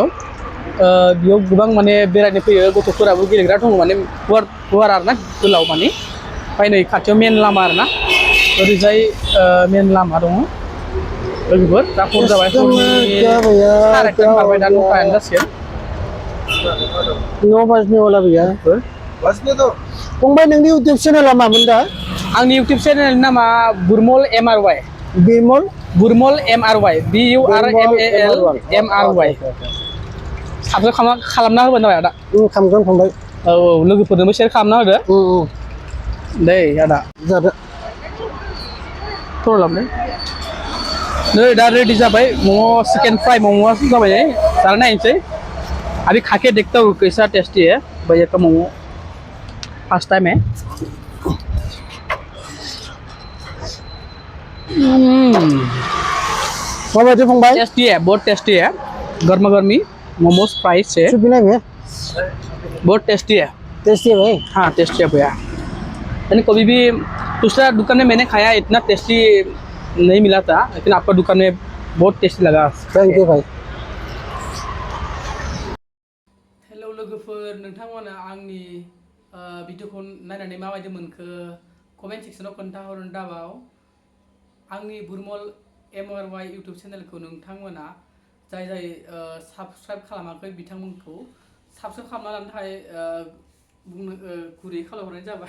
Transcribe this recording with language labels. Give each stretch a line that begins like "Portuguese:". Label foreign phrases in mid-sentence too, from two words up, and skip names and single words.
Bodo: बेयाव गोबां माने बेरायनो फैयो गथ'फोराबो गेलेग्रा दङ माने गुवार आरोना गोलाव माने। ओमफ्राय नै खाथियाव मेन लामा आरोना ओरैजाय मेन लामा दङ लोगोफोर। दा हर जाबाय हरनि 9:30 बारबाय दा 9टायानो जासिगोन।
Hindi: 9 बजने वाला भैया। बजने दो।
Bodo: फंबाय नोंनि इउटुब चेनेला मामोन दा? आंनि इउटुब चेनेलनि नामा बुरमल MRY। बिमल बुरमल MRY BURMAL MRY। साबस्क्राइब खालामना होबानो जाबाय आदा। खालामगोन फंबाय। औ लोगोफोरनोबो शेयार खालामना होदो। दे आदा जादो। थर लाबदो। नै दा रेडि जाबाय मम'
English: chicken fry
Bodo: मम'आ जाबाय जाना नायनोसै।
Hindi: अभी खा के देखता हूँ कैसा टेस्टी है भैया का मोमो।
English: first time
Hindi: है।
Bodo: माबायदि फंबाय
Hindi: टेस्टी है, बहुत टेस्टी है। गर्मा गर्मी मोमोज फ्राई से सूप भी नहीं है बहुत टेस्टी है। टेस्टी है भाई हाँ टेस्टी है भैया। यानी कभी भी दूसरा दुकान में मैंने खाया इतना टेस्टी नहीं मिला था, लेकिन आपका दुकान में बहुत टेस्टी लगा।
English: thank you bhai
Bodo: हेलौ लोगोफोर, नोंथांमोना आंनि भिडिअखौ नायनानै माबायदि मोनखो कमेन्ट सेक्सनाव खोन्थाहरनो दाबाव। आंनि बुरमल MRY इउटुब चेनेलखौ नोंथांमोना जाय साबस्क्राइब खालामाखै बिथांमोनखौ साबस्क्राइब खालामना लानो थाखाय गुरै खालामहरनाय जाबाय।